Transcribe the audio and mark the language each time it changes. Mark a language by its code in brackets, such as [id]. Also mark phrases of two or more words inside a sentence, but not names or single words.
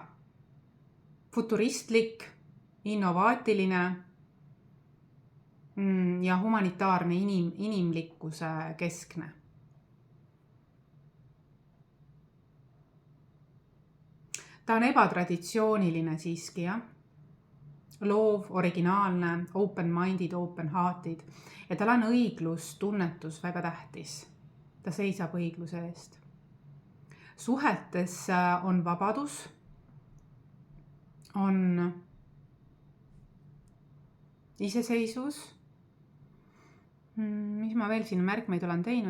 [et] Futuristlik, innovaatiline ja humanitaarne inimlikkuse keskne. Ta on ebatraditsiooniline siiski, jah. Loov, originaalne, [en] open-minded, open-hearted [et] ja tal on õiglus, tunnetus väga tähtis. Ta seisab õigluse eest. Suhetes on vabadus, on iseseisvus. Mis ma veel siin märkmeid olen teinud?